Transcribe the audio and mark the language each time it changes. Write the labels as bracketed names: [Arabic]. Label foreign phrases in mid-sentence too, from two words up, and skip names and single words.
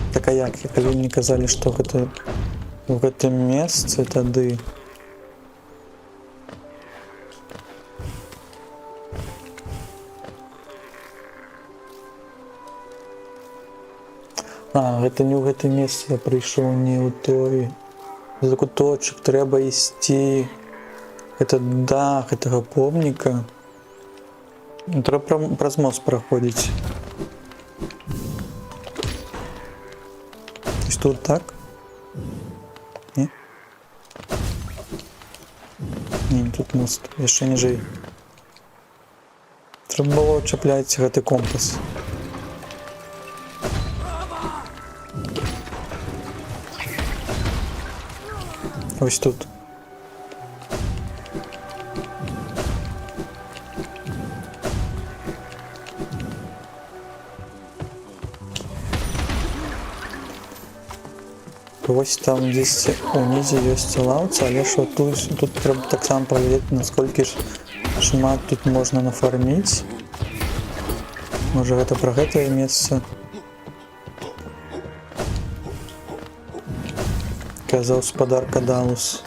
[Belarusian] як калі мне казалі, што гэта в гэтым месцы тады гэта не ў гэтым месцы я прыйшоў, не ў той закуточак, трэба ісці гэта дах гэтага помніка, трэба праз мост праходзіць. Тут так? Не? Не, тут мост, яшчэ ніжэй. Трэба было чапляць гэты компас. [Ukrainian] Ось тут. Ось там десь [Belarusian] унізе ёсць лаўца, але ж тут трэба таксама праверыць, насколькі ж шмат тут можна нафарміць. Можа гэта пра гэтае месца. Казаў спадар Кадалус.